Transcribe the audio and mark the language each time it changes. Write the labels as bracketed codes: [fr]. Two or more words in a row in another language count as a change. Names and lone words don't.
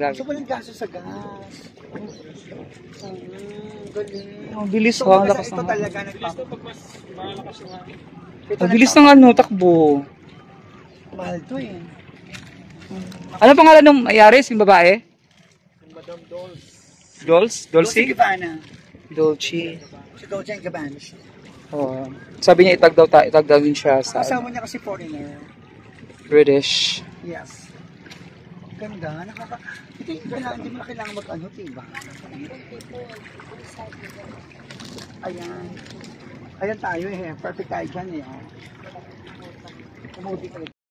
[tl] So, walang gaso sa gas. Galing. Ang bilis So, ho, ang lakas ito ng talaga ang bilis ng ano, takbo. Mahal to eh. Ano pangalan ng Ayaris, yung babae? Madam Dolls. Dolce? Dolce Gabbana. Dolce. Si Dolce & Gabbana. Oh. Sabi niya itag daw din siya sa Kasama niya kasi foreigner. British. Yes. Ganda. Hindi mo na kailangan mag-ano, diba? Ayan. Ayan tayo eh. Perfect tayo dyan eh. Kumudi ka.